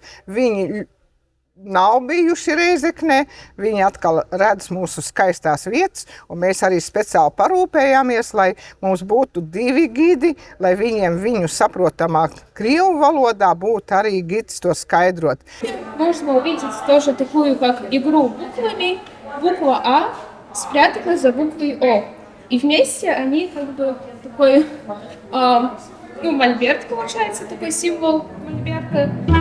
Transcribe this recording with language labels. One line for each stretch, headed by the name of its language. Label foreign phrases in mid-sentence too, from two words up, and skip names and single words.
Latvian: Viņi nav bijuši Rēzeknē, viņi atkal redz mūsu skaistās vietas, un mēs arī speciāli parūpējāmies, lai mums būtu 2 gidi, lai viņiem viņu saprotamā krievu valoda būtu arī gids to skaidrot.
Russian: Можно увидеть тоже такую как игру буквами. Буква А спряталась за буквой О. И вместе они как бы такой, мольберт получается, такой символ мольберта.